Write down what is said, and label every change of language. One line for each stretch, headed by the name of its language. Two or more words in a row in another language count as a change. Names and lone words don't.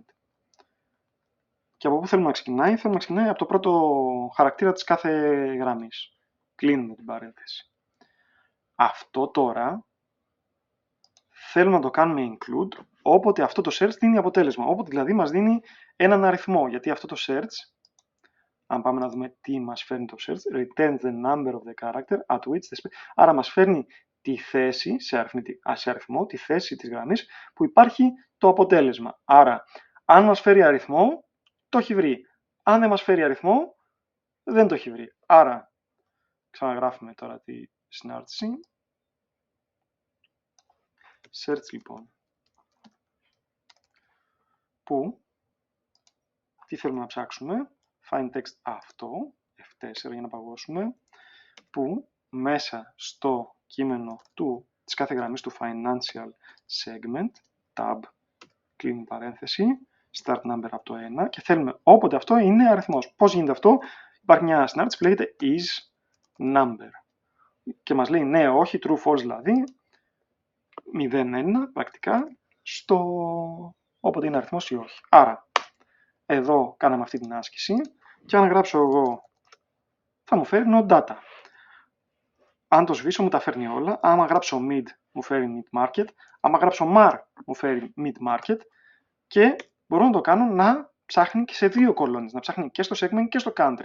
Greek: Και από πού θέλουμε να ξεκινάει, θέλουμε να ξεκινάει από το πρώτο χαρακτήρα της κάθε γραμμής. Κλείνουμε την παρένθεση. Αυτό τώρα θέλουμε να το κάνουμε include όποτε αυτό το search δίνει αποτέλεσμα. Όποτε δηλαδή μας δίνει έναν αριθμό. Γιατί αυτό το search, αν πάμε να δούμε τι μας φέρνει το search,
English: returns the number of the character at which the
Greek: άρα μας φέρνει τη θέση, σε αριθμό, τη θέση της γραμμής που υπάρχει το αποτέλεσμα. Άρα, αν μας φέρει αριθμό, το έχει βρει. Αν δεν μας φέρει αριθμό, δεν το έχει βρει. Άρα, ξαναγράφουμε τώρα τη συνάρτηση. Search λοιπόν. Πού, τι θέλουμε να ψάξουμε.
English: Find text
Greek: αυτό, F4 για να παγώσουμε. Που μέσα στο κείμενο της κάθε γραμμής του
English: financial segment,
Greek: tab, κλείνει παρένθεση,
English: start number
Greek: από το 1 και θέλουμε όποτε αυτό είναι αριθμός. Πώς γίνεται αυτό, υπάρχει μια συνάρτηση που λέγεται
English: is number
Greek: και μας λέει ναι, όχι,
English: true, false
Greek: δηλαδή, 0-1 πρακτικά, στο όποτε είναι αριθμός ή όχι. Άρα, εδώ κάναμε αυτή την άσκηση και αν γράψω εγώ θα μου φέρει
English: no data.
Greek: Αν το σβήσω μου τα φέρνει όλα, άμα γράψω mid μου φέρει
English: mid market,
Greek: άμα γράψω mar μου φέρει
English: mid market
Greek: και μπορώ να το κάνω να ψάχνει και σε δύο κολόνες, να ψάχνει και στο segment και στο country.